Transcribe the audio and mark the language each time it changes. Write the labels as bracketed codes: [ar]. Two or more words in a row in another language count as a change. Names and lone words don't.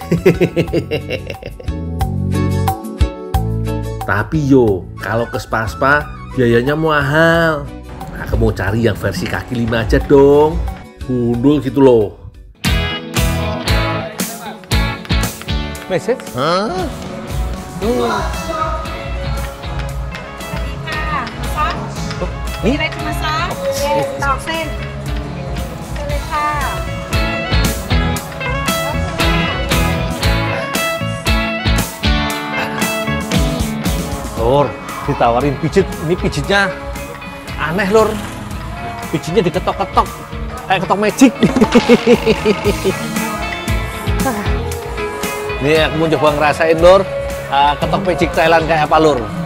[id] Tapi yo, kalau ke spa biayanya mahal. Aku mau cari yang versi kaki 5 aja dong. Gundul gitu loh. Message? Hah? [th] มีอะไรจะมาซักตอกเส้นเชิญเลยค่ะ [id] Lur, ditawarin pijit. Ini pijitnya aneh lur. Pijitnya diketok-ketok kayak ketok magic. Nih aku mau coba ngerasain lur, ketok magic Thailand kayak apa lur.